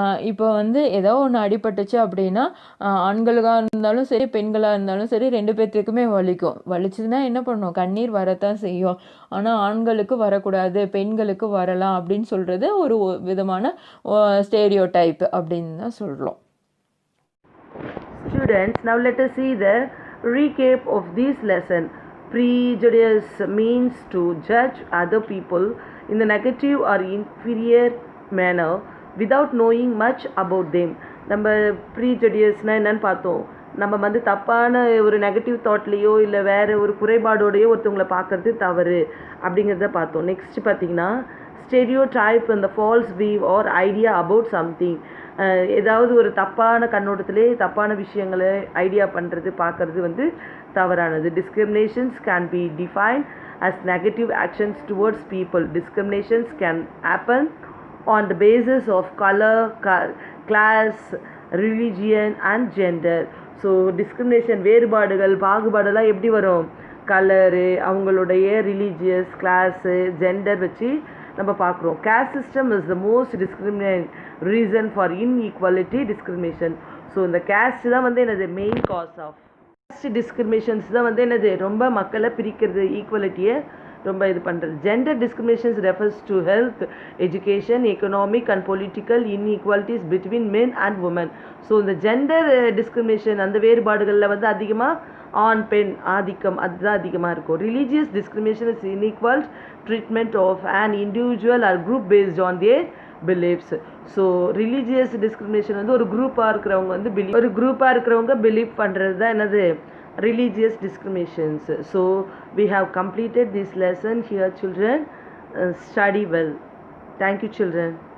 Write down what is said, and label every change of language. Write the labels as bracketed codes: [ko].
[ta] இப்போ வந்து ஏதோ ஒன்று அடிபட்டுச்சு அப்படின்னா ஆண்களாக இருந்தாலும் சரி பெண்களாக இருந்தாலும் சரி ரெண்டு பேர்த்துக்குமே வலிக்கும். வலிச்சதுன்னா என்ன பண்ணும், கண்ணீர் வரத்தான் செய்யும். ஆனால் ஆண்களுக்கு வரக்கூடாது, பெண்களுக்கு வரலாம் அப்படின்னு சொல்கிறது ஒரு விதமான ஸ்டேரியோடைப் அப்படின்னு தான் சொல்கிறோம். [en] Students, now let us see the Recap of this lesson. Prejudice means to judge other people in a negative or inferior manner without knowing much about them. [ta] நம்ம ப்ரீஜடியஸ்னால் என்னன்னு பார்த்தோம். நம்ம வந்து தப்பான ஒரு நெகட்டிவ் தாட்லேயோ இல்லை வேறு ஒரு குறைபாடோடையோ ஒருத்தவங்களை பார்க்கறது தவறு அப்படிங்கிறத பார்த்தோம். [en] Next பார்த்தீங்கன்னா stereotype அந்த false view or idea about something. [ta] ஏதாவது ஒரு தப்பான கண்ணோட்டத்திலே தப்பான விஷயங்களை ஐடியா பண்ணுறது பார்க்கறது வந்து தவறானது. [en] Discriminations can be defined as negative actions towards people. Discriminations can happen on the basis of color, class, religion and gender. [ta] So discrimination வேறுபாடுகள் பாகுபாடெல்லாம் எப்படி வரும்? கலரு, அவங்களுடைய ரிலீஜியஸ், கிளாஸு, ஜெண்டர் வச்சு நம்ம பார்க்குறோம். [en] Caste system is the most discriminate reason for inequality discrimination. [ta] So இந்த caste தான் வந்து என்னது main cos of caste discriminations தான் வந்து என்னது ரொம்ப மக்களை பிரிக்கிறது, ஈக்குவலிட்டியை ரொம்ப இது பண்ணுறது. [en] Gender discriminations refers to health, education, economic and political inequalities between men and woman. [ta] So இந்த ஜெண்டர் டிஸ்கிரிமினேஷன் அந்த வேறுபாடுகளில் வந்து அதிகமாக ஆண் பெண் ஆதிக்கம் அதுதான் அதிகமாக இருக்கும். [en] Religious discrimination is unequal treatment of an individual or group based on their beliefs. [ta] So religious discrimination வந்து ஒரு குரூப்பாக இருக்கிறவங்க வந்து பிலீவ் பண்ணுறது தான் என்னது [en] religious discriminations. So we have completed this lesson here children. Study well. Thank you children.